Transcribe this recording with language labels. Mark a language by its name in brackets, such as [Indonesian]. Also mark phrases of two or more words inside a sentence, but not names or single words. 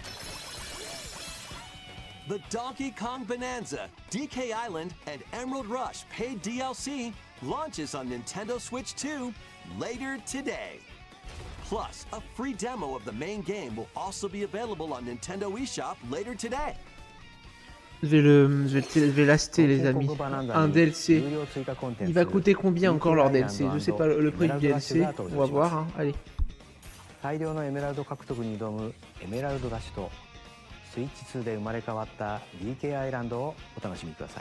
[English] The Donkey Kong Bonanza, DK Island, and Emerald Rush paid DLC launches on NintendoSwitch 2 later today. Plus, a free demo of the main game will also be available on Nintendo eShop later today. [French] Je vais l'acheter les amis. Un DLC. Il va coûter combien encore leur DLC? Je sais pas le prix du DLC. On va voir, hein. Allez. [Japanese] 大量のエメラルド獲得に挑むエメラルドラッシュとスイッチ2で生まれ変わった DK アイランドをお楽しみください。